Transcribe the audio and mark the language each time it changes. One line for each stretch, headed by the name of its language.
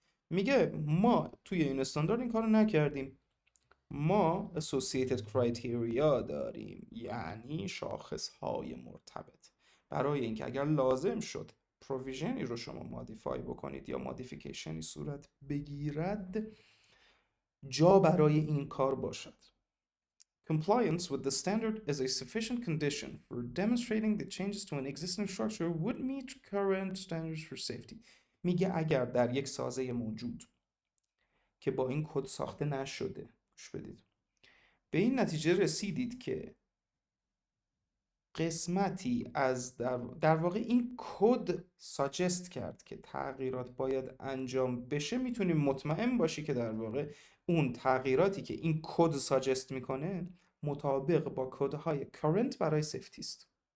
Persian: میگه ما توی این استاندارد این کارو نکردیم. ما associated criteria داریم یعنی شاخص های مرتبط برای اینکه اگر لازم شد پروویژنی رو شما مودیفای بکنید یا مودیفیکیشنی صورت بگیرد جا برای این کار باشد.
English: Compliance with the standard is a sufficient condition for demonstrating that changes to an existing structure would meet current standards for safety.
Persian: میگه اگر در یک سازه موجود که با این کد ساخته نشده گوش بدید به این نتیجه رسیدید که قسمتی از در واقع این کد ساجست کرد که تغییرات باید انجام بشه میتونیم مطمئن باشی که در واقع اون تغییراتی که این کد ساجست میکنه مطابق با کدهای current برای سیفتی است